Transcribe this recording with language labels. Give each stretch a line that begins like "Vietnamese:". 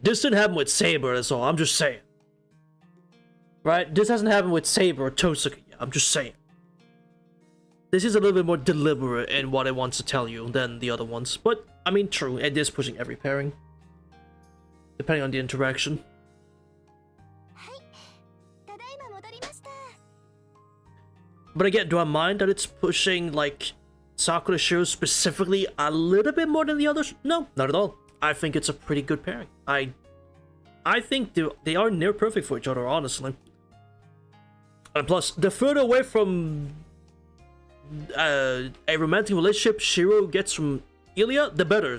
English: This didn't happen with Saber, that's all, I'm just saying. Right? This hasn't happened with Saber or Tosuka yet, I'm just saying. This is a little bit more deliberate in what it wants to tell you than the other ones. But, I mean, true, it is pushing every pairing. Depending on the interaction.
Japanese: はい、ただいま戻りました。
English: But again, do I mind that it's pushing, like, Sakura Shiro specifically a little bit more than the others? No, not at all. I think it's a pretty good pairing. I think they are near perfect for each other, honestly. And plus, the further away from a romantic relationship Shiro gets from Ilya, the better.